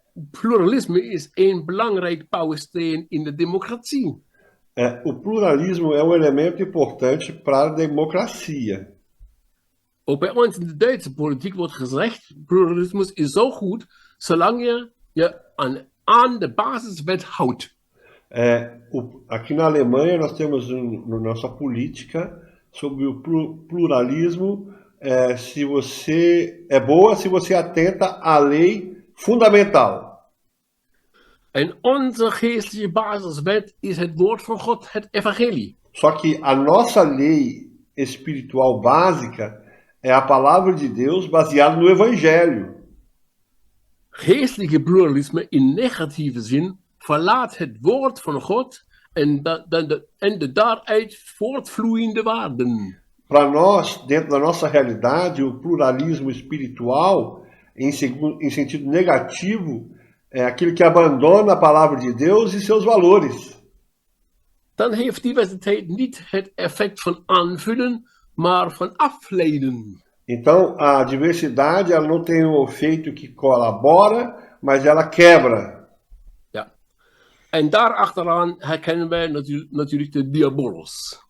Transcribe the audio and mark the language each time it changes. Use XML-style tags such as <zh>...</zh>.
<nl>Pluralisme is een belangrijk bouwsteen in de democratie.</nl> <pt>O pluralismo é um elemento importante para a democracia.</pt> <nl>Ook bij ons in de Duitse politiek wordt gezegd, pluralisme is zo goed, zolang je aan de basiswet houdt.</nl> <pt>Aqui na Alemanha nós temos nossa política sobre o pluralismo, é boa se você atenta à lei fundamental.</pt> <nl>En onze geestelijke basiswet is het woord van God, het evangelie.</nl> <pt>Só que a nossa lei espiritual básica é a palavra de Deus baseada no evangelho.</pt> <nl>Geestelijke pluralisme in negatieve zin verlaat het woord van God en de daaruit voortvloeiende waarden.</nl> <pt>Para nós, dentro da nossa realidade, o pluralismo espiritual, em sentido negativo, é aquele que abandona a palavra de Deus e seus valores.</pt> <nl>Dan heeft diversiteit niet het effect van aanvullen, maar van afleiden.</nl> <pt>Então, a diversidade ela não tem um efeito que colabora, mas ela quebra.</pt> <nl>Ja. En daarachteraan herkennen wij natuurlijk de diabolos.</nl>